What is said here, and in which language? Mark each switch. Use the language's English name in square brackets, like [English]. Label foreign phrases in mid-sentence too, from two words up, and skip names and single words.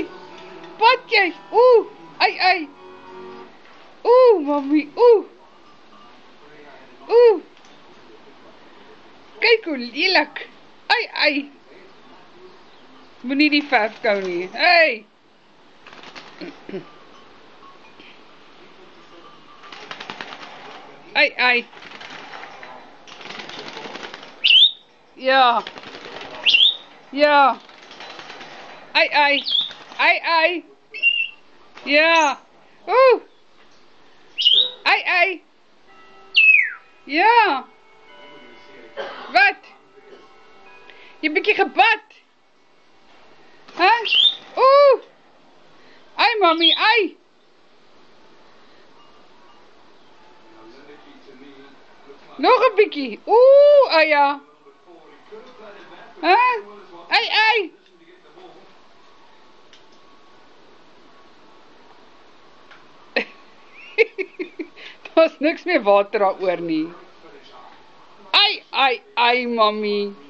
[Afrikaans] Wat jy. Ai. Mommy. Kyk hoe lelik. Ai. Moenie die verf kou nie. Hey. Ai. Ja. Ai. Ja. Ai. Ja. Wat? Jy bietjie gebad. Ai, mommy, ai. Nog 'n bietjie. Ai ja. Ai. Daar's niks meer water daaroor nie. Ai, mommy.